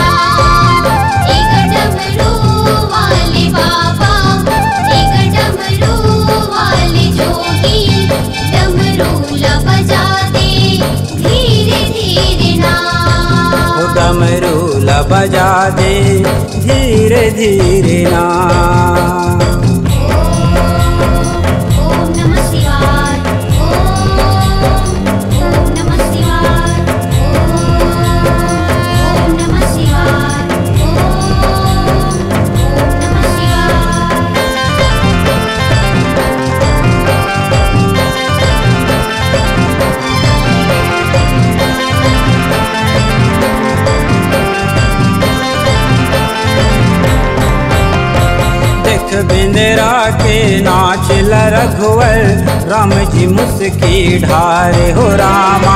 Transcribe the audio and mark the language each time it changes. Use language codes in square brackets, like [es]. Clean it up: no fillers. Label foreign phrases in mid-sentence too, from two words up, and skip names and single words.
[hne] एक डमरू वाले बाबा। एक डमरू वाले जोगी। डमरू बजा दे धीरे धीरे ना। ओ डमरूला बजा दे धीरे धीरे ना। [sa] ओम नमः शिवाय। ओम नमः शिवाय। ओम नमः शिवाय। ओम नमः शिवाय। [hne] देख बिंदरा के नाच रघुवर राम जी मुस्की ढारे हो रामा।